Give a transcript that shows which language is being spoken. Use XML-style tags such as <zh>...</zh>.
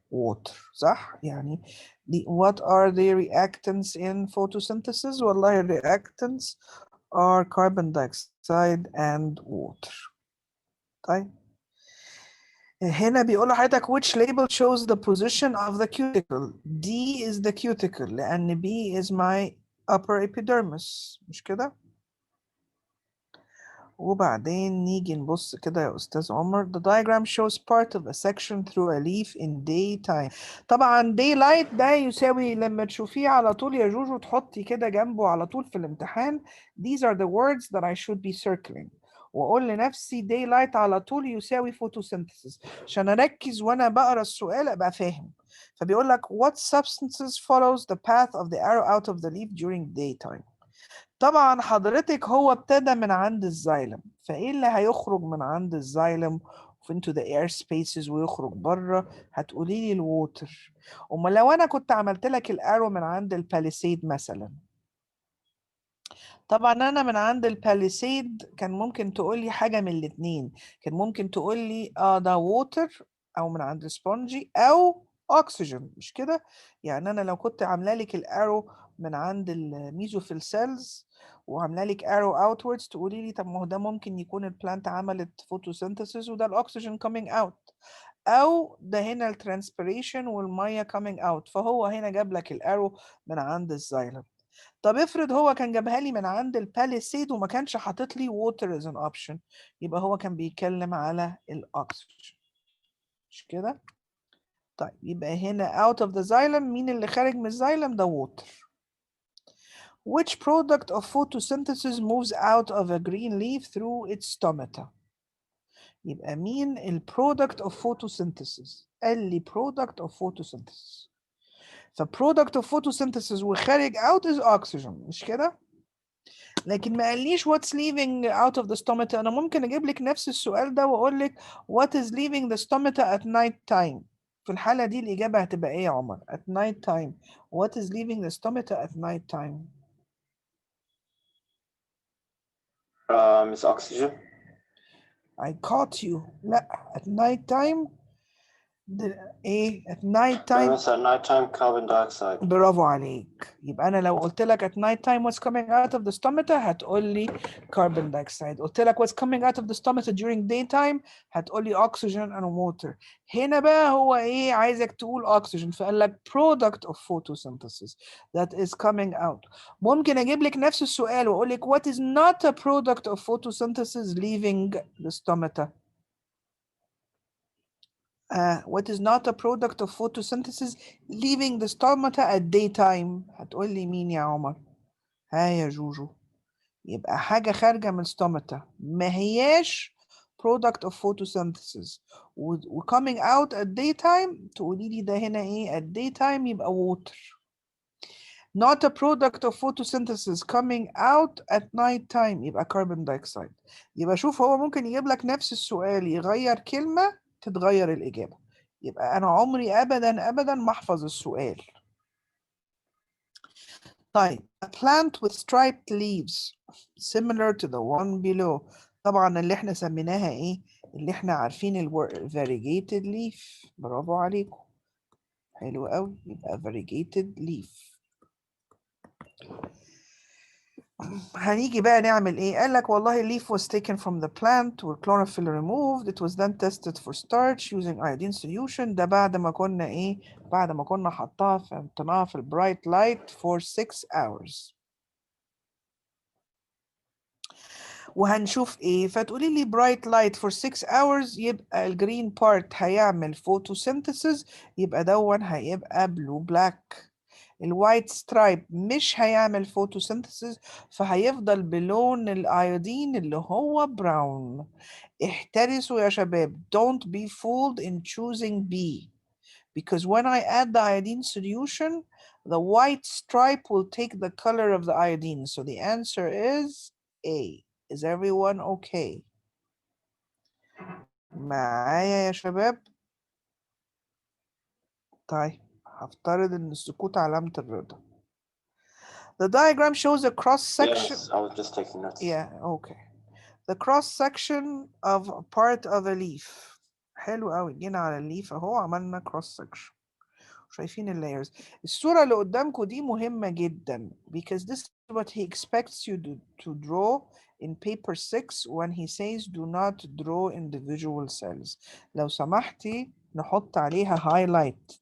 <en>water</en> <ar>صح؟ يعني</ar> <en>what are the reactants in photosynthesis؟</en> <ar>والله</ar> <en>reactants are carbon dioxide and water.</en> <ar>طيب هنا بيقول لحضرتك</ar> <en>which label shows the position of the cuticle. D is the cuticle</en> <ar>لأن</ar> <en>B is my upper epidermis</en> <ar>مش كده؟ وبعدين نيجي نبص كده يا أستاذ عمر.</ar> <en>The diagram shows part of a section through a leaf in daytime.</en> <ar>طبعا daylight ده يساوي لما تشوفيه على طول يا جوجو تحطي كده جنبه على طول في الامتحان.</ar> <en>These are the words that I should be circling.</en> <ar>وأقول لنفسي daylight على طول يساوي photosynthesis عشان أركز وأنا بقرأ السؤال أبقى فاهم. فبيقول لك</ar> <en>what substances follows the path of the arrow out of the leaf during daytime.</en> <ar>طبعا حضرتك هو ابتدى من عند الزايلم، فايه اللي هيخرج من عند الزايلم</ar> <en>into the air spaces</en> <ar>ويخرج بره؟ هتقولي لي الووتر. امال لو انا كنت عملت لك الارو من عند الباليسيد مثلا، طبعا انا من عند الباليسيد كان ممكن تقول لي حاجه من الاثنين، كان ممكن تقول لي ده ووتر او من عند سبونجي او اكسجين مش كده؟ يعني انا لو كنت عامله لك الارو من عند الميزوفيل سيلز وعامله لك ارو اوتوردز تقولي لي طب ما هو ده ممكن يكون البلانت عملت فوتوسينثيسيس وده الاكسجين كومينج اوت، او ده هنا الترانسبيريشن والميه كومينج اوت، فهو هنا جاب لك الارو من عند الزايلم. طب افرض هو كان جابها لي من عند الباليسيد وما كانش حاطط لي</ar> <en>water as an option،</en> <ar>يبقى هو كان بيتكلم على الاكسجين مش كده؟ طيب يبقى هنا</ar> <en>out of the xylem،</en> <ar>مين اللي خارج من الزايلم؟ ده water.</ar> <en>Which product of photosynthesis moves out of a green leaf through its stomata؟</en> <ar>يبقى مين ال</ar> <en>product of photosynthesis؟</en> <ar>قال لي</ar> <en>product of photosynthesis. ف product of photosynthesis</en> <ar>وخارج</ar> <en>out is oxygen</en> <ar>مش كده؟ لكن ما قاليش</ar> <en>what's leaving out of the stomata.</en> <ar>انا ممكن اجيب لك نفس السؤال ده واقول لك</ar> <en>what is leaving the stomata at night time.</en> <ar>في الحالة دي الإجابة هتبقى إيه يا عمر؟</ar> <en>at night time. What is leaving the stomata at night time؟ It's oxygen. I caught you.</en> <ar>لا</ar> <en>at night time</en> <ar>ايه</ar> <en>at night time؟ It's at nighttime carbon dioxide.</en> <ar>برافو عليك. يبقى انا لو قلت لك</ar> <en>at night time what's coming out of the stomata</en> <ar>هتقول لي</ar> <en>carbon dioxide.</en> <ar>قلت لك</ar> <en>what's coming out of the stomata during daytime</en> <ar>هتقول لي</ar> <en>oxygen and water.</en> <ar>هنا بقى هو ايه عايزك تقول oxygen، فقال لك</ar> <en>product of photosynthesis that is coming out.</en> <ar>ممكن اجيب لك نفس السؤال واقول لك</ar> <en>what is not a product of photosynthesis leaving the stomata. What is not a product of photosynthesis leaving the stomata at daytime؟</en> <ar>هتقول لي مين يا عمر؟ ها يا جوجو. يبقى حاجة خارجة من stomata ما هياش</ar> <en>product of photosynthesis</en> <ar>و</ar> <en>coming out at daytime</en> <ar>تقولي لي ده هنا ايه at daytime يبقى water.</ar> <en>Not a product of photosynthesis coming out at night time</en> <ar>يبقى</ar> <en>carbon dioxide.</en> <ar>يبقى شوف هو ممكن يجيب لك نفس السؤال يغير كلمة تتغير الإجابة. يبقى أنا عمري أبدا ما أحفظ السؤال. طيب</ar> <en>a plant with striped leaves similar to the one below.</en> <ar>طبعا اللي احنا سميناها ايه؟ اللي احنا عارفين variegated leaf. برافو عليكم. حلو قوي. يبقى variegated leaf. هنيجي بقى نعمل ايه؟ قال لك والله</ar> <en>leaf was taken from the plant</en> <ar>وال</ar> <en>chlorophyll removed. It was then tested for starch using iodine solution.</en> <ar>ده بعد ما كنا ايه؟ بعد ما كنا حطيناها في</ar> <en>bright light for 6 hours.</en> <ar>وهنشوف ايه؟ فتقولي لي</ar> <en>bright light for 6 hours</en> <ar>يبقى الجرين part هيعمل photosynthesis، يبقى دون هيبقى</ar> <en>blue black.</en> <ar>الوايت سترايب مش هيعمل فوتوسينثيسيس فهيفضل بلون الايودين اللي هو براون. احترسوا يا شباب.</ar> <en>Don't be fooled in choosing B because when I add the iodine solution the white stripe will take the color of the iodine. So the answer is A. Is everyone okay؟</en> <ar>معايا يا شباب؟ طيب هفترض ان السكوت علامة الرضا.</ar> <en>The diagram shows a cross section. Yes, I was just taking notes. Yeah, okay. The cross section of part of a leaf.</en> <ar>حلو قوي. جينا على الليف اهو عملنا</ar> <en>cross section.</en> <ar>شايفين اللايرز.</ar> <en>الصورة اللي قدامكم دي مهمة جدا because this is what he expects you to draw in paper 6 when he says do not draw individual cells.</en> <ar>لو سمحتي نحط عليها highlight.</ar>